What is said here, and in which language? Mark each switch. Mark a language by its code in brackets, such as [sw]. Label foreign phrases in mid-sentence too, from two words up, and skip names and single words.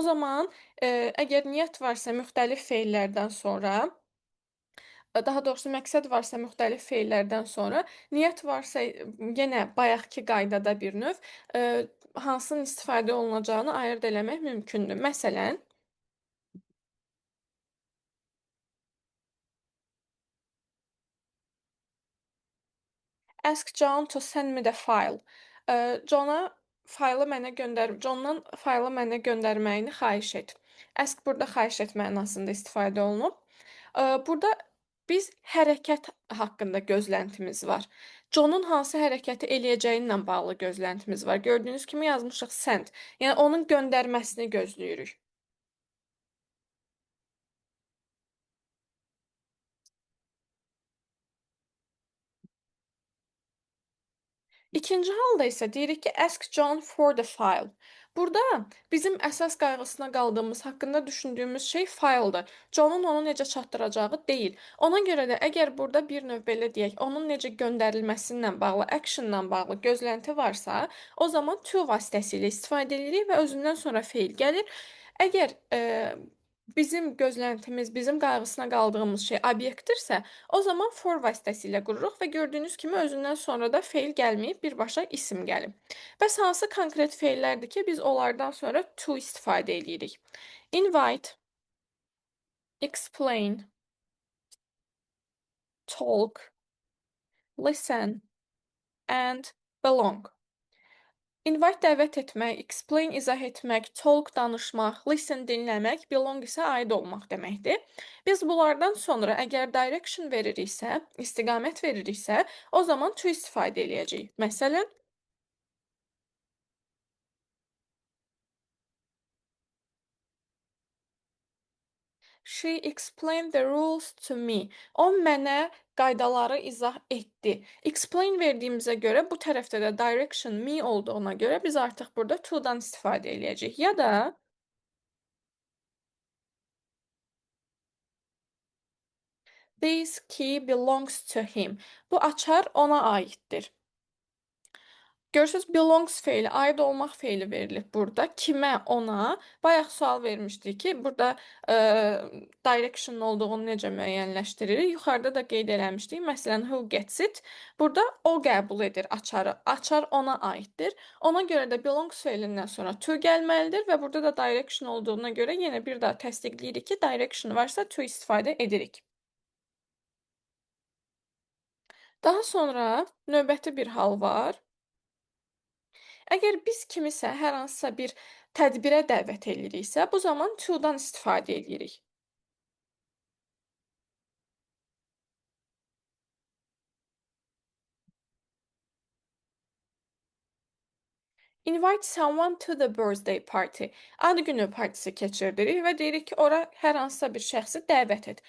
[az] zaman əgər niyyət varsa müxtəlif feillərdən sonra, daha doğrusu məqsəd varsa müxtəlif feillərdən sonra, niyyət varsa yenə bayaqkı qaydada bir növ hansının istifadə olunacağını ayırd eləmək mümkündür. Məsələn, [en] Ask John to send me the file. [az] Johna Johndan faylı mənə göndərməyini xahiş et. Ask burada xahiş et mənasında istifadə olunub. Burada biz hərəkət haqqında gözləntimiz var. Johnun hansı hərəkəti eləyəcəyi ilə bağlı gözləntimiz var. Gördüyünüz kimi yazmışıq send. Yəni onun göndərməsini gözləyirik. İkinci halda isə deyirik ki, [en] ask John for the file. [az] Burada bizim əsas qayğısına qaldığımız, haqqında düşündüyümüz şey fayldır. Johnun onu necə çatdıracağı deyil. Ona görə də əgər burada bir növ belə deyək, onun necə göndərilməsi ilə bağlı, action-la bağlı gözlənti varsa, o zaman to vasitəsilə istifadə edirik və özündən sonra feil gəlir. Əgər bizim gözləntimiz, bizim qayğısına qaldığımız şey obyektdirsə, o zaman for vasitəsilə qururuq və gördüyünüz kimi özündən sonra da feil gəlməyib, birbaşa isim gəlib. Bəs hansı konkret feillərdir ki, biz onlardan sonra to istifadə edirik? [en] Invite, explain, talk, listen and belong. [az] Invite dəvət etmək, explain izah etmək, talk danışmaq, listen dinləmək, belong isə aid olmaq deməkdir. Biz bunlardan sonra əgər direction veririksə, istiqamət veririksə, o zaman to istifadə eləyəcəyik. Məsələn, [en] she explained the rules to me. [az] O mənə qaydaları izah etdi. Explain verdiyimizə görə bu tərəfdə də [en] direction me [az] olduğuna görə biz artıq burada to-dan istifadə eləyəcəyik. Ya da [en] this key belongs to him. [az] Bu açar ona aiddir. Görürsüz, belongs feili, aid olmaq feili verilib burada. Kimə? Ona. Bayaq sual vermişdik ki, burada direction olduğunu necə müəyyənləşdiririk? Yuxarıda da qeyd eləmişdik. Məsələn, [en] who gets it? [az] Burada o qəbul edir açarı. Açar ona aiddir. Ona görə də belongs feilindən sonra to gəlməlidir və burada da direction olduğuna görə yenə bir daha təsdiqləyirik ki, direction varsa to istifadə edirik. Daha sonra növbəti bir hal var. Əgər biz kimisə hər hansısa bir tədbirə dəvət eləyiriksə, bu zaman to-dan istifadə eləyirik. [en] Invite someone to the birthday party. [az] Ad günü partisi keçirdirik və deyirik ki, ora hər hansısa bir şəxsi dəvət et.